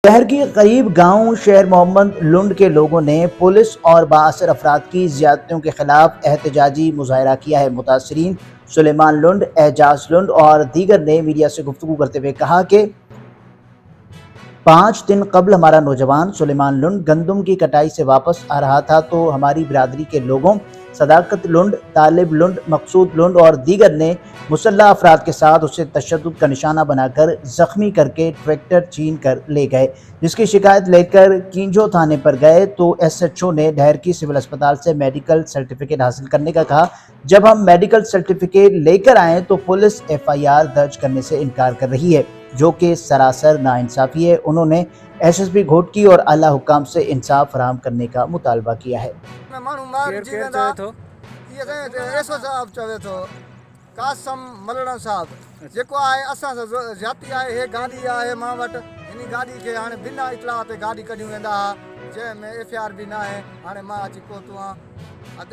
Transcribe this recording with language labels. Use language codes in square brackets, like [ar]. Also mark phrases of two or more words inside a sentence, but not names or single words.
[ur] شہر کے قریب گاؤں شیر محمد لنڈ کے لوگوں نے پولیس اور بااثر افراد کی زیادتیوں کے خلاف احتجاجی مظاہرہ کیا ہے. متاثرین سلیمان لنڈ، اعجاز لنڈ اور دیگر نے میڈیا سے گفتگو کرتے ہوئے کہا کہ 5 دن قبل ہمارا نوجوان سلیمان لنڈ گندم کی کٹائی سے واپس آ رہا تھا تو ہماری برادری کے لوگوں صداقت لنڈ، طالب لنڈ، مقصود لنڈ اور دیگر نے مسلح افراد کے ساتھ اسے تشدد کا نشانہ بنا کر زخمی کر کے ٹریکٹر چھین کر لے گئے. جس کی شکایت لے کر کنجو تھانے پر گئے تو SHO نے ڈہرکی سول اسپتال سے [en] medical certificate [ur] حاصل کرنے کا کہا. جب ہم [en] medical certificate [ur] لے کر آئے تو پولیس FIR درج کرنے سے انکار کر رہی ہے، جو کہ سراسر ناانصافی ہے. انہوں نے SSP گھوٹکی اور اعلیٰ حکام سے انصاف فراہم کرنے کا مطالبہ کیا ہے. [sd] कासम मलड़ा साहब जेको आहे असां जाती आहे हे गाड़ी आहे मां वटि हिन गाड़ी के हाणे बिना इतलाह ते गाड़ी कढियूं वेंदा हा जंहिंमें FIR बि न आहे। हाणे मां अची पहुतो आहियां।